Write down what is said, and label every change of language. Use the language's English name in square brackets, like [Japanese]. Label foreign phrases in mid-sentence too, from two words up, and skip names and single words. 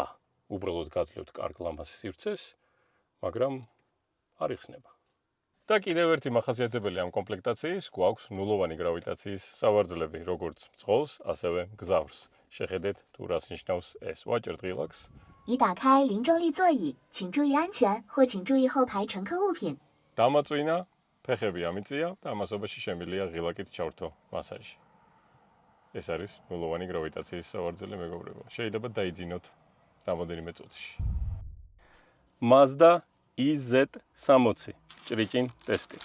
[Georgian] უბრალოდ გაძლევთ კარგ ლამაზ სივრცეს, მაგრამ არ იხსნება. და კიდევ ერთი მახასიათებელი ამ კომპლექტაციის გვაქვს ნულოვანი გრავიტაციის სავარძლები, როგორც მძღოლს, ასევე მგზავრს. შეხედეთ თუ რას ნიშნავს ეს. ვაჭერთ ღილაკს. [Chinese] 已打开零重力座椅，请注意安全或请注意后排乘客物品。 [Georgian] დამაწვინა, ფეხები ამიწია და ამასობაში შემიძლია ღილაკით ჩავრთო მასაჟი. ეს არის ნულოვანი გრავიტაციის სავარძელი, მეგობრებო. შეიძლება დაიძინოთ რამოდენიმე წუთში. Mazda EZ60 ჭრიჭინ ტესტი.